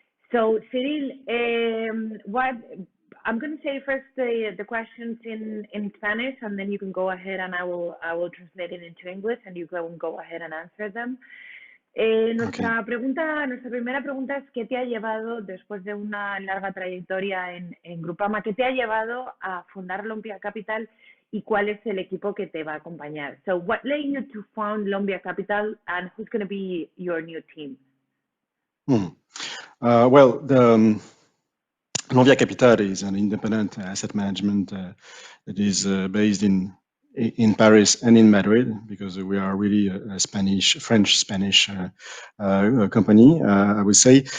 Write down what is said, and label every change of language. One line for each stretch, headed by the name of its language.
English: So, Cyril, I'm going to say first the questions in Spanish, and then you can go ahead and I will translate it into English, and you can go ahead and answer them.
Spanish: Nuestra primera pregunta es ¿qué te ha llevado, después de una larga trayectoria en Grupama, qué te ha llevado a fundar LONVIA Capital y cuál es el equipo que te va a acompañar?
English: So, what led you to found LONVIA Capital and who's going to be your new team? Well, the LONVIA Capital is an independent asset management that is based in Paris and in Madrid, because we are really a French-Spanish company, I would say.